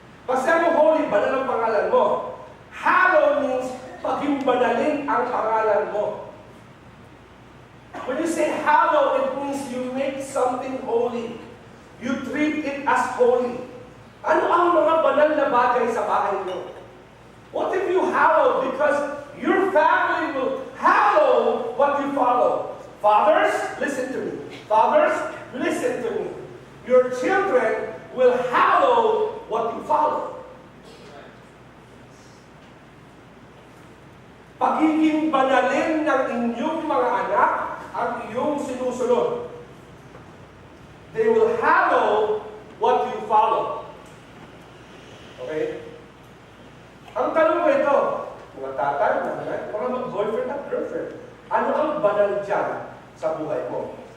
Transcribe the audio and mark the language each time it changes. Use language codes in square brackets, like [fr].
[tl] Kasi mo holy, banal ang pangalan mo. [en] Hallow means [tl] pagimbanalin ang pangalan mo. [en] When you say hallow, it means you make something holy. You treat it as holy. [tl] Ano ang mga banal na bagay sa bahay niyo? [en] What if you hallow? Because your family will hallow what you follow. Fathers, listen to me. Fathers, listen to me. Your children will hallow what you follow. [tl] Pagiging banalin ng inyong mga anak ang iyong sinusunod. [en] They will hallow what you follow. Okay? [tl] Ang tanong ko ito, mga tatay, mga boyfriend at girlfriend, ano ang banal dyan sa buhay mo?